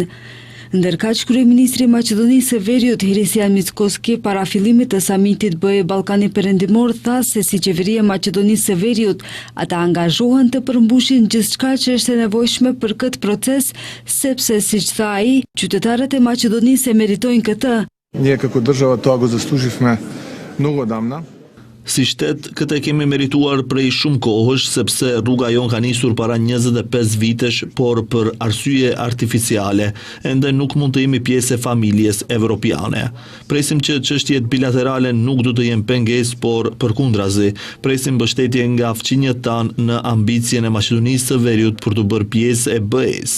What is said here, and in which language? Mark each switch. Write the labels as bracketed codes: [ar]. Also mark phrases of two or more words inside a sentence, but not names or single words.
[sq] Ndërkaq, kryeministri i Maqedonisë së Veriut Kristian Mickoski para fillimit të samitit BE Ballkani Perëndimor tha se si qeveria e Maqedonisë së Veriut ata angazhohen të përmbushin gjithçka që është e nevojshme për këtë proces, sepse siç tha ai, qytetarët e Maqedonisë e meritojnë këtë. [mk] Ние како држава тоа го заслуживме много отдавна. [sq] Si shtet, këtë e kemi merituar prej shumë kohësh, sepse rruga jon ka nisur para 25 vitesh, por për arsye artificiale, ende nuk mund të jemi pjesë e familjes evropiane. Presim që çështjet bilaterale nuk do të jenë pengesë, por përkundrazi, presim mbështetje nga fqinjët tanë në ambicien e Maqedonisë së Veriut për të bërë pjesë e BE-s.